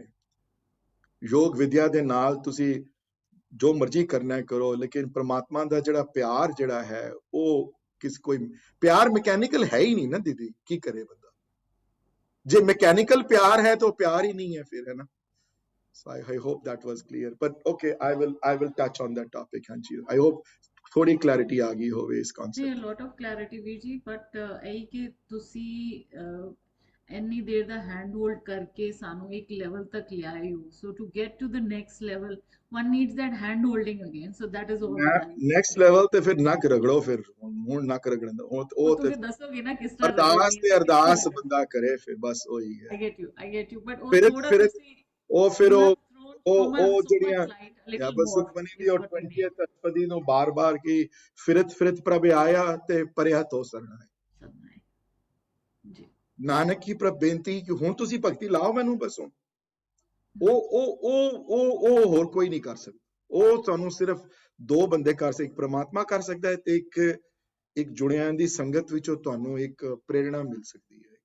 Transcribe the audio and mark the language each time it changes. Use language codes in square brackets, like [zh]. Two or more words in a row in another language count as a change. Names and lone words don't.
[pa] ਯੋਗ ਵਿਦਿਆ ਦੇ ਨਾਲ ਤੁਸੀਂ ਜੋ ਮਰਜ਼ੀ ਕਰਨਾ ਕਰੋ, ਲੇਕਿਨ ਪ੍ਰਮਾਤਮਾ ਦਾ ਜਿਹੜਾ ਪਿਆਰ ਜਿਹੜਾ ਹੈ ਉਹ ਕੋਈ ਪਿਆਰ ਮੈਕੈਨੀਕਲ ਹੈ ਹੀ ਨਹੀਂ ਨਾ ਦੀਦੀ, ਕੀ ਕਰੇ ਬੰਦਾ। ਜੇ ਮੈਕੈਨੀਕਲ ਪਿਆਰ ਹੈ ਤਾਂ ਪਿਆਰ ਹੀ ਨਹੀਂ ਹੈ ਫਿਰ, ਹੈ ਨਾ। [en] So I hope that was clear, but okay, I will touch on that topic, Hanji. [pa] I hope ਥੋੜੀ clarity ਆ ਗਈ ਹੋਵੇ ਇਸ concept। [en] Yeah, a lot of clarity [pa] ਵੀਰ ਜੀ, but ਇਹ ਕਿ ਤੁਸੀਂ ਇੰਨੀ ਦੇਰ ਦਾ ਹੈਂਡ ਹੋਲਡ ਕਰਕੇ ਸਾਨੂੰ ਇੱਕ ਲੈਵਲ ਤੱਕ ਲਿਆਏ ਹੋ, [en] so to get to the next level one needs that hand holding again, so that is all next level [pa] ਤੇ ਫਿਰ ਨੱਕ ਰਗੜੋ, ਫਿਰ ਹੁਣ ਨੱਕ ਰਗੜਨ ਦਾ ਉਹ ਤੇ ਦੱਸੋਗੇ ਨਾ ਕਿਸ ਤਰ੍ਹਾਂ ਅਰਦਾਸ ਬੰਦਾ ਕਰੇ, ਫਿਰ ਬਸ ਉਹੀ ਹੈ। [en] I get you, but [pa] ਉਹ ਜਿਹੜੀਆਂ या [en] little [pa] बस [en] more [pa] सुखमनी [en] is [pa] ਦੀ ਔਰ [en] what we need. [pa] 20th अष्टपदी ਨੂੰ ਬਾਰ-ਬਾਰ ਕੀ ਫਿਰਤ ਪ੍ਰਭ ਆਇਆ ਤੇ ਪਰਿਆ ਤੋਂ ਸਰਣਾ ਹੈ। ਸਾਧਨਾ ਹੈ। ਜੀ. ਨਾਨਕ ਕੀ ਪ੍ਰਭ ਬੇਨਤੀ ਕਿ ਹੁਣ ਤੁਸੀਂ ਭਗਤੀ ਲਾਓ ਮੈਨੂੰ ਬਸ ਹੁਣ ਉਹ ਹੋਰ ਕੋਈ ਨਹੀਂ ਕਰ ਸਕਦਾ। ਉਹ ਤੁਹਾਨੂੰ ਸਿਰਫ ਦੋ ਬੰਦੇ ਕਰ ਸਕਦੇ, ਇੱਕ ਪ੍ਰਮਾਤਮਾ ਕਰ ਸਕਦਾ ਹੈ ਤੇ ਇੱਕ ਜੁੜਿਆਂ ਦੀ ਸੰਗਤ ਵਿੱਚੋਂ ਤੁਹਾਨੂੰ ਇੱਕ ਪ੍ਰੇਰਣਾ ਮਿਲ ਸਕਦੀ ਹੈ।